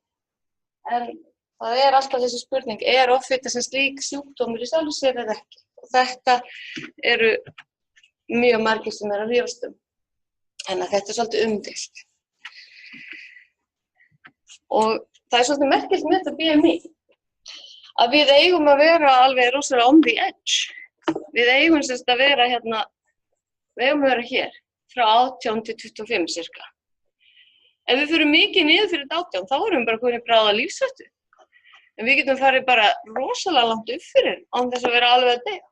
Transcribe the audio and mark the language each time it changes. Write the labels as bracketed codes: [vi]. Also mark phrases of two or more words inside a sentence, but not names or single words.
[is] En það alltaf þessi spurning, offita sem slík sjúkdómur í sjálfu sér eða ekki? Og þetta eru mjög margir sem að rífast en að þetta svolítið umdeilt. Og það svolítið merkilegt með þetta BMI, að við eigum að vera alveg rosalega [en] on the edge. [is] Við eigum að vera við eigum að vera hér, frá 18 til 25 cirka. Ef við fyrir mikið niður fyrir 18, þá erum við bara komin í bráða lífshættu. En við getum farið bara rosalega langt upp fyrir, án þess að vera alveg að deyja.